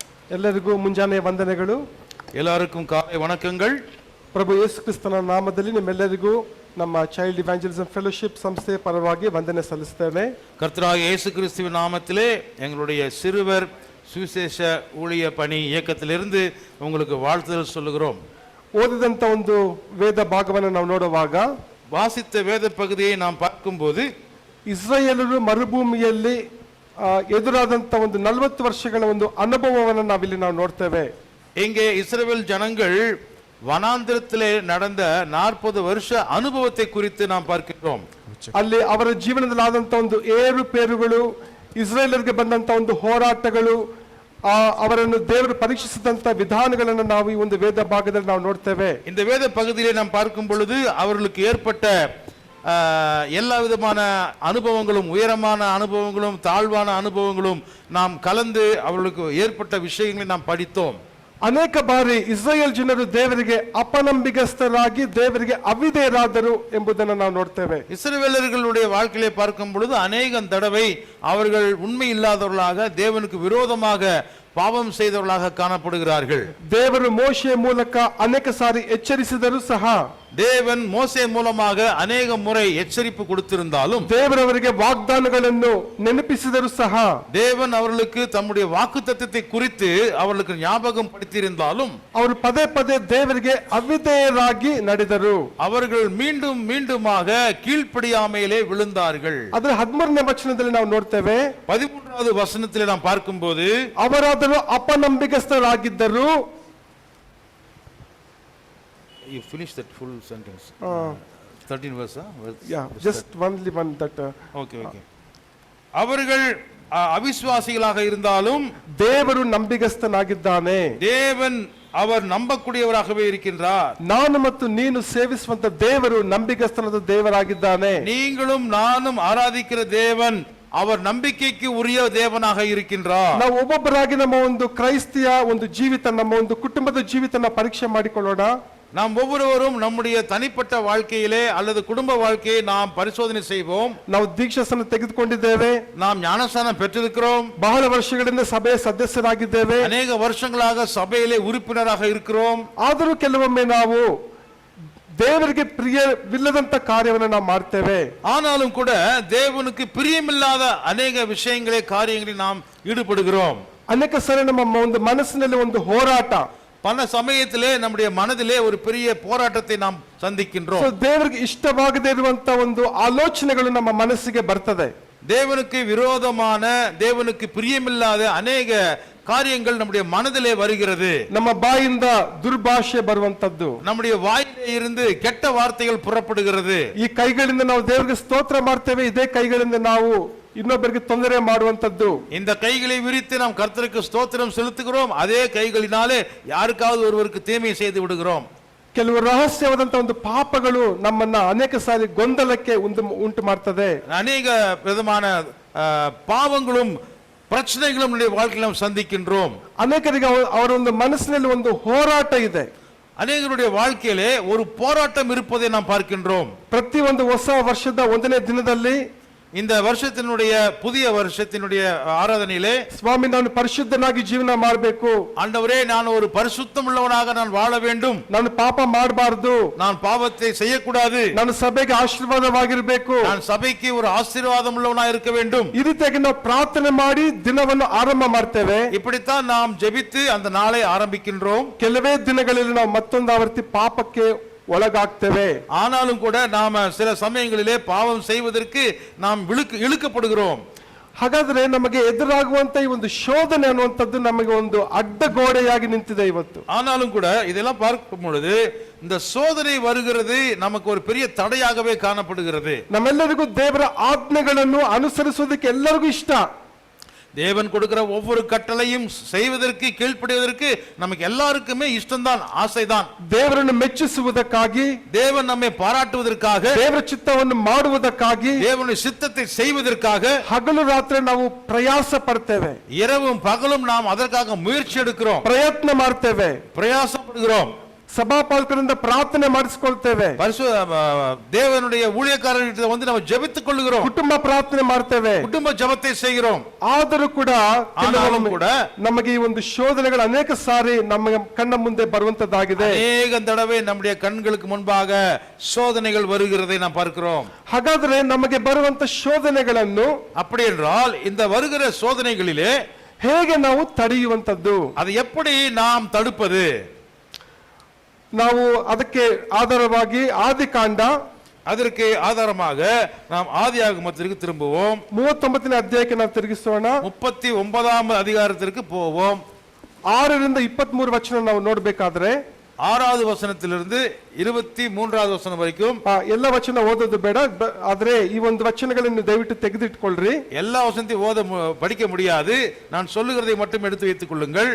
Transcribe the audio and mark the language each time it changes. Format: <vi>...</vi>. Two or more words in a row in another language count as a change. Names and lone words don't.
<kn>ಎಲ್ಲರಿಗೂ ಮುಂಜಾನೆಯ ವಂದನೆಗಳು.</kn> <ta>எல்லாருக்கும் காலை வணக்கங்கள்.</ta> <kn>ಪ್ರಭು ಯೇಸು ಕ್ರಿಸ್ತನ ನಾಮದಲ್ಲಿ ನಿಮ್ಮೆಲ್ಲರಿಗೂ ನಮ್ಮ ಚೈಲ್ಡ್ ಇವಾಂಜಲಿಸಂ ಫೆಲೋಶಿಪ್ ಸಂಸ್ಥೆಯ ಪರವಾಗಿ ವಂದನೆ ಸಲ್ಲಿಸುತ್ತೇನೆ.</kn> <ta>கர்த்தராகிய இயேசு கிறிஸ்துவின் நாமத்திலே எங்களுடைய சிறுவர் சுவிசேஷ ஊழிய பணி இயக்கத்திலிருந்து உங்களுக்கு வாழ்த்துதல் சொல்லுகிறோம்.</ta> <kn>ಓದಿದಂತ ಒಂದು ವೇದ ಭಾಗವನ್ನು ನಾವು ನೋಡುವಾಗ,</kn> <ta>வாசித்த வேத பகுதியை நாம் பார்க்கும்போது,</ta> <kn>ಇಸ್ರಾಯೇಲರು ಮರುಭೂಮಿಯಲ್ಲಿ ಎದುರಾದಂತ ಒಂದು 40 ವರ್ಷಗಳ ಒಂದು ಅನುಭವವನ್ನು ನಾವಿಲ್ಲಿ ನಾವು ನೋಡ್ತೇವೆ.</kn> <ta>இங்கே இஸ்ரவேல் ஜனங்கள் வனாந்திரத்திலே நடந்த 40 வருஷ அனுபவத்தை குறித்து நாம் பார்க்கிறோம்.</ta> <kn>ಅಲ್ಲಿ ಅವರ ಜೀವನದಲ್ಲಿ ಆದಂತ ಒಂದು ಏರುಪೇರುಗಳು, ಇಸ್ರಾಯೇಲರಿಗೆ ಬಂದಂತ ಒಂದು ಹೋರಾಟಗಳು, ಅವರನ್ನು ದೇವರು ಪರೀಕ್ಷಿಸಿದಂತ ವಿಧಾನಗಳನ್ನು ನಾವು ಈ ಒಂದು ವೇದ ಭಾಗದಲ್ಲಿ ನಾವು ನೋಡ್ತೇವೆ.</kn> <ta>இந்த வேத பகுதியிலே நாம் பார்க்கும் பொழுது அவர்களுக்கு ஏற்பட்ட எல்லா விதமான அனுபவங்களும், உயரமான அனுபவங்களும் தாழ்வான அனுபவங்களும் நாம் கலந்து அவர்களுக்கு ஏற்பட்ட விஷயங்களை நாம் படித்தோம்.</ta> <kn>ಅನೇಕ ಬಾರಿ ಇಸ್ರಾಯೇಲ್ ಜನರು ದೇವರಿಗೆ ಅಪನಂಬಿಕಸ್ಥರಾಗಿ ದೇವರಿಗೆ ಅವಿಧೇಯರಾದರು ಎಂಬುದನ್ನು ನಾವು ನೋಡ್ತೇವೆ.</kn> <ta>இஸ்ரவேலர்களுடைய வாழ்க்கையை பார்க்கும் பொழுது அநேகம் தடவை அவர்கள் உண்மை இல்லாதவர்களாக, தேவனுக்கு விரோதமாக பாவம் செய்தவர்களாக காணப்படுகிறார்கள்.</ta> <kn>ದೇವರು ಮೋಶೆಯ ಮೂಲಕ ಅನೇಕ ಸಾರಿ ಎಚ್ಚರಿಸಿದರೂ ಸಹ,</kn> <ta>தேவன் மோசே மூலமாக அநேக முறை எச்சரிப்பு கொடுத்திருந்தாலும்,</ta> <kn>ದೇವರವರಿಗೆ ವಾಗ್ದಾನಗಳನ್ನು ನೆನಪಿಸಿದರೂ ಸಹ,</kn> <ta>தேவன் அவர்களுக்கு தம்முடைய வாக்குத்தத்தத்தை குறித்து அவர்களுக்கு ஞாபகம் படுத்தியிருந்தாலும்,</ta> <kn>ಅವರು ಪದೇ ಪದೇ ದೇವರಿಗೆ ಅವಿಧೇಯರಾಗಿ ನಡೆದರು.</kn> <ta>அவர்கள் மீண்டும் மீண்டுமாக கீழ்ப்படியாமையிலே விழுந்தார்கள்.</ta> <kn>ಅದರ 13ನೇ ವಚನದಲ್ಲಿ ನಾವು ನೋಡ್ತೇವೆ.</kn> <ta>13வது வசனத்திலே நாம் பார்க்கும்போது,</ta> <kn>ಅವರಾದರೂ ಅಪನಂಬಿಕಸ್ಥರಾಗಿದ್ದರು.</kn> <en>You finish that full sentence. 13 verse. Yeah, just only one that.</en> <ta>Okay. அவர்கள் அவிசுவாசிகளாக இருந்தாலும்</ta> <kn>ದೇವರು ನಂಬಿಗಸ್ತನಾಗಿದ್ದಾನೆ.</kn> <ta>தேவன் அவர் நம்பக்கூடியவராகவே இருக்கின்றார்.</ta> <kn>ನಾನು ಮತ್ತು ನೀನು ಸೇವಿಸುವಂತ ದೇವರು ನಂಬಿಗಸ್ತನಾದ ದೇವರಾಗಿದ್ದಾನೆ.</kn> <ta>நீங்களும் நானும் ஆராதிக்கிற தேவன் அவர் நம்பிக்கைக்கு உரிய தேவனாக இருக்கின்றார்.</ta> <kn>ನಾವು ಒಬ್ಬೊಬ್ಬರಾಗಿ ನಮ್ಮ ಒಂದು ಕ್ರೈಸ್ತಿಯ ಒಂದು ಜೀವಿತ, ನಮ್ಮ ಒಂದು ಕುಟುಂಬದ ಜೀವಿತನ ಪರೀಕ್ಷೆ ಮಾಡಿಕೊಳ್ಳೋಣ.</kn> <ta>நாம் ஒவ்வொருவரும் நம்முடைய தனிப்பட்ட வாழ்க்கையிலே அல்லது குடும்ப வாழ்க்கையை நாம் பரிசோதனை செய்வோம்.</ta> <kn>ನಾವು ದೀಕ್ಷಾಸ್ನಾನ ತೆಗೆದುಕೊಂಡಿದ್ದೇವೆ.</kn> <ta>நாம் ஞானஸ்நானம் பெற்றிருக்கிறோம்.</ta> <kn>ಬಹಳ ವರ್ಷಗಳಿಂದ ಸಭೆಯ ಸದಸ್ಯರಾಗಿದ್ದೇವೆ.</kn> <ta>அநேக வருஷங்களாக சபையிலே உறுப்பினராக இருக்கிறோம்.</ta> <kn>ಆದರೂ ಕೆಲವೊಮ್ಮೆ ನಾವು ದೇವರಿಗೆ ಪ್ರಿಯವಿಲ್ಲದಂತ ಕಾರ್ಯವನ್ನು ನಾವು ಮಾಡ್ತೇವೆ.</kn> <ta>ஆனாலும் கூட தேவனுக்கு பிரியமில்லாத அநேக விஷயங்களே, காரியங்களில் நாம் ஈடுபடுகிறோம்.</ta> <kn>ಅನೇಕ ಸರಿ ನಮ್ಮ ಒಂದು ಮನಸ್ಸಿನಲ್ಲಿ ಒಂದು ಹೋರಾಟ,</kn> <ta>பல சமயத்திலே நம்முடைய மனதிலே ஒரு பெரிய போராட்டத்தை நாம் சந்திக்கின்றோம்.</ta> <kn>ದೇವರಿಗೆ ಇಷ್ಟವಾಗದೇ ಇರುವಂತ ಒಂದು ಆಲೋಚನೆಗಳು ನಮ್ಮ ಮನಸ್ಸಿಗೆ ಬರ್ತದೆ.</kn> <ta>தேவனுக்கு விரோதமான, தேவனுக்கு பிரியமில்லாத அநேக காரியங்கள் நம்முடைய மனதிலே வருகிறது.</ta> <kn>ನಮ್ಮ ಬಾಯಿಂದ ದುರ್ಭಾಷೆ ಬರುವಂತದ್ದು,</kn> <ta>நம்முடைய வாயிலே இருந்து கெட்ட வார்த்தைகள் புறப்படுகிறது.</ta> <kn>ಈ ಕೈಗಳಿಂದ ನಾವು ದೇವರಿಗೆ ಸ್ತೋತ್ರ ಮಾಡ್ತೇವೆ, ಇದೇ ಕೈಗಳಿಂದ ನಾವು ಇನ್ನೊಬ್ಬರಿಗೆ ತೊಂದರೆ ಮಾಡುವಂತದ್ದು.</kn> <ta>இந்த கைகளை விரித்து நாம் கர்த்தருக்கு ஸ்தோத்திரம் செலுத்துகிறோம், அதே கைகளினாலே யாருக்காவது ஒருவருக்கு தீமை செய்து விடுகிறோம்.</ta> <kn>ಕೆಲವು ರಹಸ್ಯವಾದಂತ ಒಂದು ಪಾಪಗಳು ನಮ್ಮನ್ನ ಅನೇಕ ಸಾರಿ ಗೊಂದಲಕ್ಕೆ ಉಂಟು ಮಾಡ್ತದೆ.</kn> <ta>அநேக விதமான பாவங்களும் பிரச்சனைகளும் நம்முடைய வாழ்க்கையில் நாம் சந்திக்கின்றோம்.</ta> <kn>ಅನೇಕರಿಗೆ ಅವರ ಒಂದು ಮನಸ್ಸಿನಲ್ಲಿ ಒಂದು ಹೋರಾಟ ಇದೆ.</kn> <ta>அநேகருடைய வாழ்க்கையிலே ஒரு போராட்டம் இருப்பதை நாம் பார்க்கின்றோம்.</ta> <kn>ಪ್ರತಿ ಒಂದು ಹೊಸ ವರ್ಷದ 1ನೇ ದಿನದಲ್ಲಿ,</kn> <ta>இந்த வருஷத்தினுடைய புதிய வருஷத்தினுடைய ஆராதனையிலே,</ta> <kn>ಸ್ವಾಮಿ ನಾನು ಪರಿಶುದ್ಧನಾಗಿ ಜೀವನ ಮಾಡಬೇಕು,</kn> <ta>ஆண்டவரே நான் ஒரு பரிசுத்தம் உள்ளவனாக நான் வாழ வேண்டும்,</ta> <kn>ನಾನು ಪಾಪ ಮಾಡಬಾರದು,</kn> <ta>நான் பாவத்தை செய்யக்கூடாது,</ta> <kn>ನಾನು ಸಭೆಗೆ ಆಶೀರ್ವಾದವಾಗಿರಬೇಕು,</kn> <ta>நான் சபைக்கு ஒரு ஆசீர்வாதம் உள்ளவனாக இருக்க வேண்டும்.</ta> <kn>ಈ ರೀತಿಯಾಗಿ ನಾವು ಪ್ರಾರ್ಥನೆ ಮಾಡಿ ದಿನವನ್ನು ಆರಂಭ ಮಾಡ್ತೇವೆ.</kn> <ta>இப்படித்தான் நாம் ஜெபித்து அந்த நாளை ஆரம்பிக்கின்றோம்.</ta> <kn>ಕೆಲವೇ ದಿನಗಳಲ್ಲಿ ನಾವು ಮತ್ತೊಂದು ಆವರ್ತಿ ಪಾಪಕ್ಕೆ ಒಳಗಾಗ್ತೇವೆ.</kn> <ta>ஆனாலும் கூட நாம சில சமயங்களிலே பாவம் செய்வதற்கு நாம் இழுக்கப்படுகிறோம்.</ta> <kn>ಹಾಗಾದ್ರೆ ನಮಗೆ ಎದುರಾಗುವಂತ ಈ ಒಂದು ಶೋಧನೆ ಅನ್ನುವಂಥದ್ದು ನಮಗೆ ಒಂದು ಅಡ್ಡ ಗೋಡೆಯಾಗಿ ನಿಂತಿದೆ ಇವತ್ತು.</kn> <ta>ஆனாலும் கூட இதெல்லாம் பார்க்கும் பொழுது இந்த சோதனை வருகிறது நமக்கு ஒரு பெரிய தடையாகவே காணப்படுகிறது.</ta> <kn>ನಮ್ಮೆಲ್ಲರಿಗೂ ದೇವರ ಆಜ್ಞೆಗಳನ್ನು ಅನುಸರಿಸುವುದಕ್ಕೆ ಎಲ್ಲರಿಗೂ ಇಷ್ಟ.</kn> <ta>தேவன் கொடுக்கிற ஒவ்வொரு கட்டளையும் செய்வதற்கு, கீழ்ப்படிவதற்கு நமக்கு எல்லாருக்குமே இஷ்டம்தான், ஆசைதான்.</ta> <kn>ದೇವರನ್ನು ಮೆಚ್ಚಿಸುವುದಕ್ಕಾಗಿ,</kn> <ta>தேவன் நம்மை பாராட்டுவதற்காக,</ta> <kn>ದೇವರ ಚಿತ್ತವನ್ನು ಮಾಡುವುದಕ್ಕಾಗಿ,</kn> <ta>தேவனுடைய சித்தத்தை செய்வதற்காக</ta> <kn>ಹಗಲು ರಾತ್ರಿ ನಾವು ಪ್ರಯಾಸ ಪಡ್ತೇವೆ.</kn> <ta>இரவும் பகலும் நாம் அதற்காக முயற்சி எடுக்கிறோம்,</ta> <kn>ಪ್ರಯತ್ನ ಮಾಡ್ತೇವೆ,</kn> <ta>பிரயாசப்படுகிறோம்.</ta> <kn>ಸಭಾಪಾಲಕರಿಂದ ಪ್ರಾರ್ಥನೆ ಮಾಡಿಸಿಕೊಳ್ತೇವೆ,</kn> <ta>தேவனுடைய ஊழியக்காரர்கிட்ட வந்து நம்ம ஜெபித்துக் கொள்கிறோம்,</ta> <kn>ಕುಟುಂಬ ಪ್ರಾರ್ಥನೆ ಮಾಡ್ತೇವೆ.</kn> <ta>குடும்ப ஜெபத்தை செய்கிறோம்.</ta> <kn>ಆದರೂ ಕೂಡ</kn> <ta>ஆனாலும் கூட</ta> <kn>ನಮಗೆ ಈ ಒಂದು ಶೋಧನೆಗಳು ಅನೇಕ ಸಾರಿ ನಮ್ಮ ಕಣ್ಣ ಮುಂದೆ ಬರುವಂತದ್ದಾಗಿದೆ.</kn> <ta>ಅನೇಕ தடவை நம்முடைய கண்களுக்கு முன்பாக சோதனைகள் வருகிறதை நாம் பார்க்கிறோம்.</ta> <kn>ಹಾಗಾದ್ರೆ ನಮಗೆ ಬರುವಂತ ಶೋಧನೆಗಳನ್ನು</kn> <ta>அப்படி என்றால் இந்த வருகிற சோதனைகளிலே</ta> <kn>ಹೇಗೆ ನಾವು ತಡೆಯುವಂತದ್ದು,</kn> <ta>அதை எப்படி நாம் தடுப்பது?</ta> <kn>ನಾವು ಅದಕ್ಕೆ ಆಧಾರವಾಗಿ ಆದಿಕಾಂಡ</kn> <ta>அதற்கு ஆதாரமாக நாம் ஆதியாகமத்திற்கு திரும்புவோம்.</ta> <kn>39ನೇ ಅಧ್ಯಾಯಕ್ಕೆ ನಾವು ತಿರುಗಿಸೋಣ.</kn> <ta>39வது அதிகாரத்திற்கு போவோம்.</ta> <kn>6ರಿಂದ 23 ವಚನ ನಾವು ನೋಡಬೇಕಾದ್ರೆ</kn> <ta>6வது வசனத்திலிருந்து 23வது வசனம் வரைக்கும்</ta> <kn>ಎಲ್ಲ ವಚನ ಓದೋದು ಬೇಡ, ಆದ್ರೆ ಈ ಒಂದು ವಚನಗಳನ್ನು ದಯವಿಟ್ಟು ತೆಗೆದಿಟ್ಕೊಳ್ರಿ.</kn> <ta>எல்லா வசனத்தையும் படிக்க முடியாது, நான் சொல்லுகிறதை மட்டும் எடுத்து வைத்துக் கொள்ளுங்கள்.</ta>